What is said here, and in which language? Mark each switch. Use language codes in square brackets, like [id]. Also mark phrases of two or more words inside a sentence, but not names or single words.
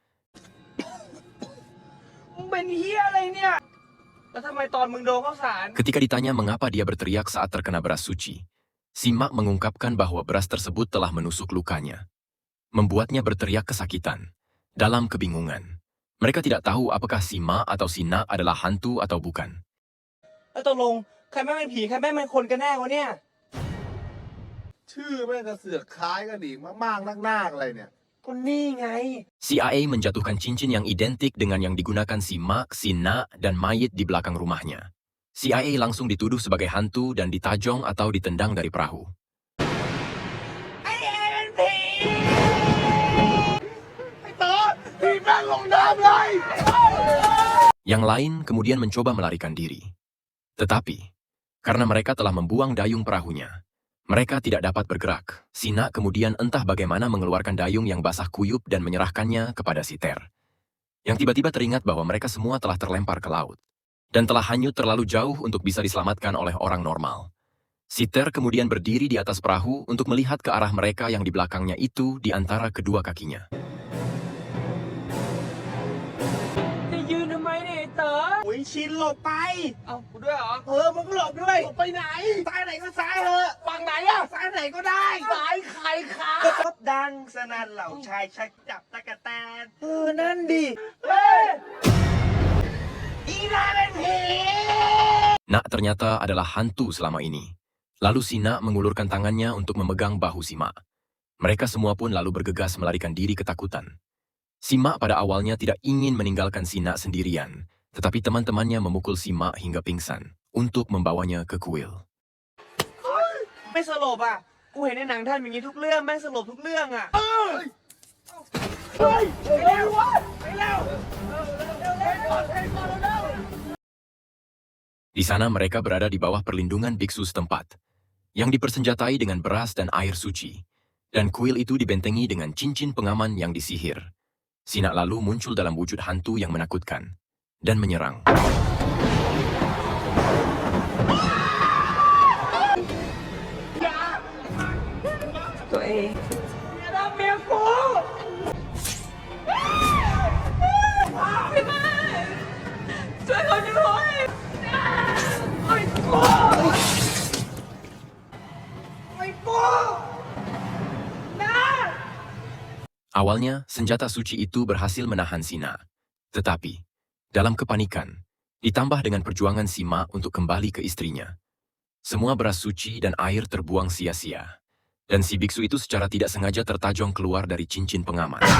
[th] มึงเป็นเฮียอะไรเนี่ย แล้วทำไมตอนมึงโดนข้าวสาร [id] Ketika ditanya mengapa dia berteriak saat terkena beras suci, Simak mengungkapkan bahwa beras tersebut telah menusuk lukanya. Membuatnya berteriak kesakitan. Dalam kebingungan, mereka tidak tahu apakah Simak atau Sinak adalah hantu atau bukan. [th] แล้วตกลงใครแม่งเป็นผีใครแม่งเป็นคนกันแน่วะเนี่ย ชื่อแม่งกระเสือกคล้ายกันอีกมากๆนักๆอะไรเนี่ย ก็นี่ไง [id] CIA menjatuhkan cincin yang identik dengan yang digunakan Simak, Sinak, dan mayit di belakang rumahnya. CIA langsung dituduh sebagai hantu dan ditajong atau ditendang dari perahu. [th] ไอ้เต๋อทีแม่งลงน้ำเลย [id] Yang lain kemudian mencoba melarikan diri. Tetapi, karena mereka telah membuang dayung perahunya, mereka tidak dapat bergerak. Sinak kemudian entah bagaimana mengeluarkan dayung yang basah kuyup dan menyerahkannya kepada si Ter, yang tiba-tiba teringat bahwa mereka semua telah terlempar ke laut dan telah hanyut terlalu jauh untuk bisa diselamatkan oleh orang normal. Si Ter kemudian berdiri di atas perahu untuk melihat ke arah mereka yang di belakangnya itu di antara kedua kakinya. [th] จะยืนทำไมเนี่ยไอ้เต๋อ โอ้ยชินหลบไป เอ้ากูด้วยเหรอ มึงก็หลบด้วยหลบไปไหน ซ้ายไหนก็ซ้ายเถอะฝั่งไหนอะซ้ายไหนก็ได้ ซ้ายใครขาก็ดังสนั่นเหล่าชายชักจับตะกะแตน นั่นดิ เฮ้ยอีนาเป็นผี [id] Nak ternyata adalah hantu selama ini. Lalu Sinak mengulurkan tangannya untuk memegang bahu Simak. Mereka semua pun lalu bergegas melarikan diri ketakutan. Simak pada awalnya tidak ingin meninggalkan Sinak sendirian, tetapi teman-temannya memukul Simak hingga pingsan untuk membawanya ke kuil. [th] ไม่สลบอ่ะ กูเห็นในหนังท่านอย่างนี้ทุกเรื่องแม่งสลบทุกเรื่องอ่ะ เฮ้ยเร็ววะไปเร็วเร็ว [id] Di sana mereka berada di bawah perlindungan biksu setempat, yang dipersenjatai dengan beras dan air suci, dan kuil itu dibentengi dengan cincin pengaman yang disihir. Sinak lalu muncul dalam wujud hantu yang menakutkan, dan menyerang. [th] ตัวเอง อย่าทำเมียกู ช่วยเขาด้วย ไม่กู [id] Awalnya, senjata suci itu berhasil menahan Sinak. Tetapi, dalam kepanikan, ditambah dengan perjuangan Simak untuk kembali ke istrinya, semua beras suci dan air terbuang sia-sia. Dan si biksu itu secara tidak sengaja tertajong keluar dari cincin pengaman.